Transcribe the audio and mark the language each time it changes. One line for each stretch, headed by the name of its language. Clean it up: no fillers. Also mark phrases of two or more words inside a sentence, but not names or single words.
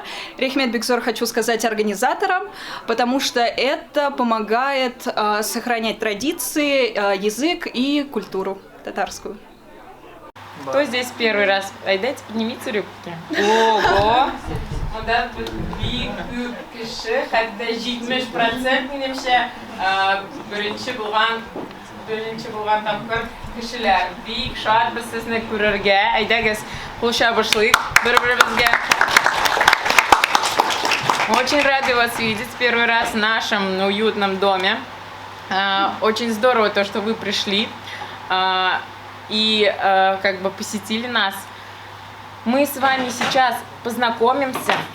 Russian: Рехмет Бекзор хочу сказать организаторам, потому что это помогает сохранять традиции, язык и культуру татарскую. Кто здесь первый раз? Дайте поднимите руки. Ого!
Tatar: Одан бик кеше, хәтта 70% минемчә беренче булган тапкыр кешеләр. Бик шатбыз сезне күрергә. Әйдәгез, кул чабышлыйк бер-беребезгә.
Russian: Очень рады вас видеть первый раз в нашем уютном доме. Очень здорово то, что вы пришли и посетили нас. Мы с вами сейчас познакомимся.